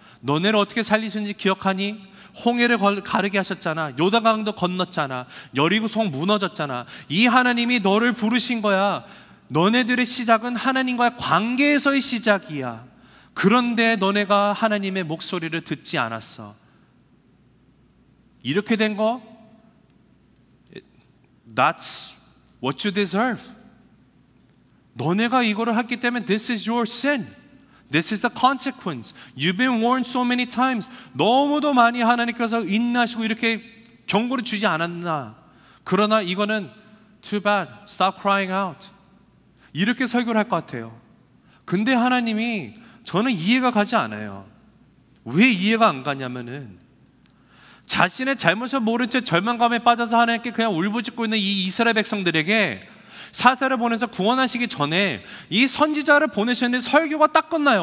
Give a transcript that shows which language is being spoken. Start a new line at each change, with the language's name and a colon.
Korean: 너네를 어떻게 살리셨는지 기억하니? 홍해를 가르게 하셨잖아. 요단강도 건넜잖아. 여리고성 무너졌잖아. 이 하나님이 너를 부르신 거야. 너네들의 시작은 하나님과의 관계에서의 시작이야. 그런데 너네가 하나님의 목소리를 듣지 않았어. 이렇게 된 거,
English: That's what you deserve.
Korean: 너네가 이거를 했기 때문에
English: This is your sin. This is the consequence. You've been warned so many times.
Korean: 너무도 많이 하나님께서 인내하시고 이렇게 경고를 주지 않았나. 그러나 이거는
English: Too bad. Stop crying out.
Korean: 이렇게 설교를 할 것 같아요. 근데 하나님이, 저는 이해가 가지 않아요. 왜 이해가 안 가냐면은 자신의 잘못을 모른 채 절망감에 빠져서 하나님께 그냥 울부짖고 있는 이 이스라엘 백성들에게 사사를 보내서 구원하시기 전에 이 선지자를 보내셨는데 설교가 딱 끝나요.